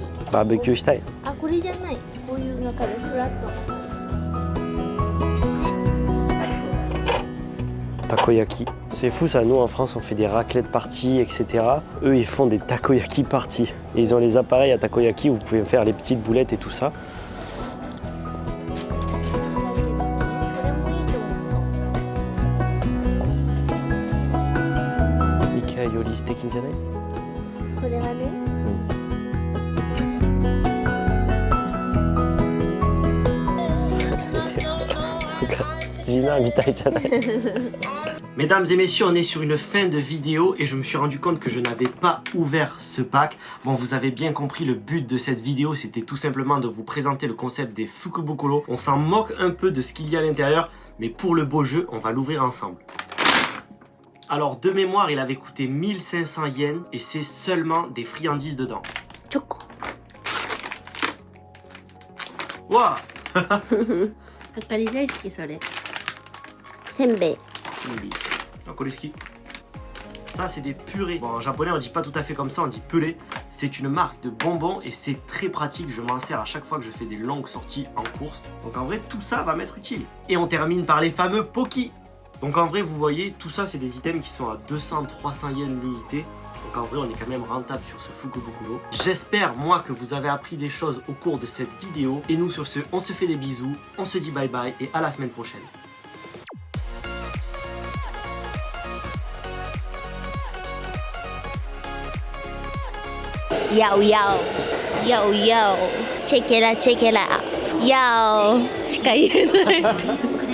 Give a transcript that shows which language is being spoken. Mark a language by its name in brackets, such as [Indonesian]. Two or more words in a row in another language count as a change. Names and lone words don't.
[English] Barbecue style. [Japanese] あ、これじゃない。こういう中でフラット。 Takoyaki. [French] C'est fou ça, nous en France on fait des raclettes parties, etc. Eux ils font des takoyaki parties. Et ils ont les appareils à takoyaki où vous pouvez faire les petites boulettes et tout ça. Ikea Yori steak in janai? [Japanese] これはね。 [French] Mesdames et messieurs, on est sur une fin de vidéo et je me suis rendu compte que je n'avais pas ouvert ce pack. Bon, vous avez bien compris, le but de cette vidéo, c'était tout simplement de vous présenter le concept des Fukubukuro. On s'en moque un peu de ce qu'il y a à l'intérieur, mais pour le beau jeu, on va l'ouvrir ensemble. Alors, de mémoire, il avait coûté 1500 yens et c'est seulement des friandises dedans. [Japanese] チョコ。 [French] Waouh! [Japanese] あかり大好きそれ。せんべい。 [French] Ça c'est des purées. Bon, en japonais on dit pas tout à fait comme ça, on dit pelé. C'est une marque de bonbons et c'est très pratique. Je m'en sers à chaque fois que je fais des longues sorties en course. Donc en vrai tout ça va m'être utile. Et on termine par les fameux Poki. Donc en vrai vous voyez tout ça c'est des items qui sont à 200-300 yens l'unité. Donc en vrai on est quand même rentable sur ce Fukubukuro. J'espère moi que vous avez appris des choses au cours de cette vidéo. Et nous sur ce on se fait des bisous, on se dit bye bye et à la semaine prochaine. [Japanese] Yo yo yo yo チェケラチェケラ yo しか言えない